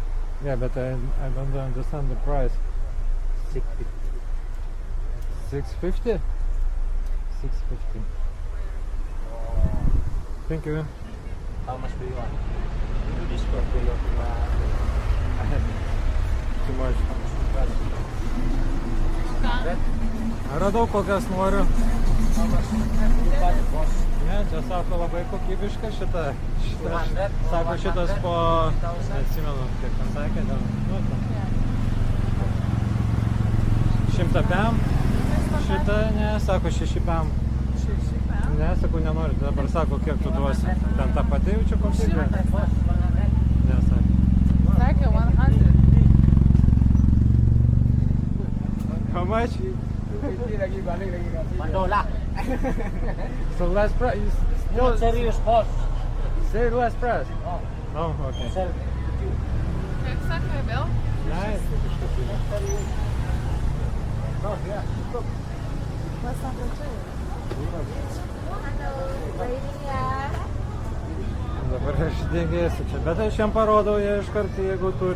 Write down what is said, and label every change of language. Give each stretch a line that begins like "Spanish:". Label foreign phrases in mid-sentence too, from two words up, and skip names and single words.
English: Yeah, but I don't understand the price. 650. 650? 650. Thank you. How much do you want? Discount to your Too much.
Lithuanian: Radau kokias noriu. Ne, čia sako labai kokybiška šita. Sako šitas po... Neatsimenu, kiek ten sakė. Nu, 100 pem. Šita, ne, sako 6 pem. Ne, sakau, nenoriu. Dabar sako, kiek tu duosi. Ten tą pati jaučiu kokybę. Ne, sakė. Sakė 100.
English: How much? $1. So last price. No, serious boss. Say last price. Oh, okay. Sell.
Lithuanian: Kiek sakė vėl?
English: Nice.
Lithuanian: Dabar aš dėgėsiu čia, bet aš jam parodau, jie iš karto, jeigu turi.